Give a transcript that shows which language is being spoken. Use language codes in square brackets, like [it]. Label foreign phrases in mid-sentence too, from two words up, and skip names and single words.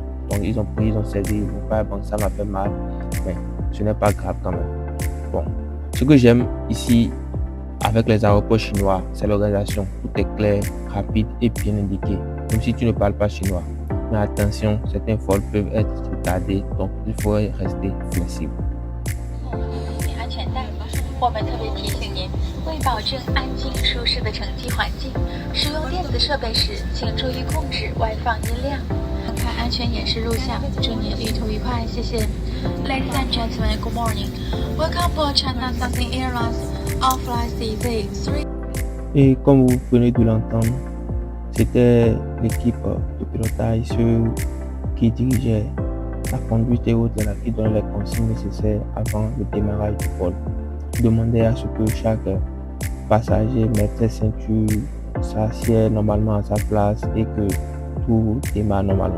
[fr] Donc, ils ont saisi mon powerbank, ça m'a fait mal, mais ce n'est pas grave quand même. Bon, ce que j'aime ici avec les aéroports chinois, c'est l'organisation. Tout est clair, rapide et bien indiqué, même si tu ne parles pas chinois. Mais attention, certains vols peuvent être retardés, donc il faut rester flexible. [zh] 我们特别提醒您，为保证安静舒适的乘机环境，使用电子设备时，请注意控制外放音量。看安全演示录像，祝您旅途愉快，谢谢。 [en] Ladies and gentlemen, good morning. Welcome aboard China Southern Airlines on flight CZ3. [fr] Et comme vous venez de l'entendre, c'était l'équipe de pilotage, ceux qui dirigeaient la conduite et autres qui donnaient les consignes nécessaires avant le démarrage du vol. Demander à ce que chaque passager mette ses ceintures, s'assied normalement à sa place et que tout démarre normalement.